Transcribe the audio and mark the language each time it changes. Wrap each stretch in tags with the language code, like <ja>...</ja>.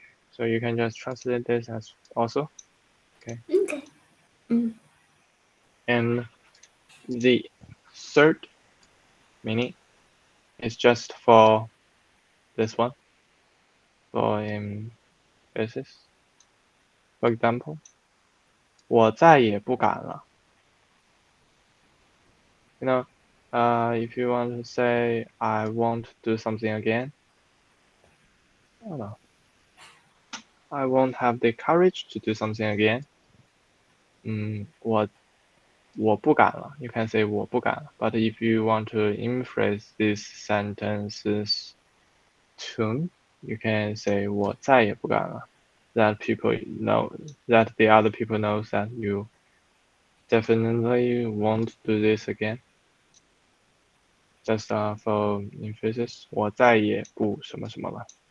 <en>So you can just translate this as also. Okay. Okay. Mm. And the third meaning is just for this one, for basis. For example,</en> <zh>我再也不敢了.</zh> <en>You know, if you want to say I won't do something again, I don't know. I won't have the courage to do something again.</en> <zh>我不敢了.</zh> <en>You can say</en> <zh>我不敢了.</zh> <en>But if you want to rephrase these sentences soon, you can say</en> <zh>我再也不敢了.</zh> <en>That people know, that the other people knows that you definitely won't do this again. Just for emphasis,</en> <zh>我再也不什么什么了.</zh>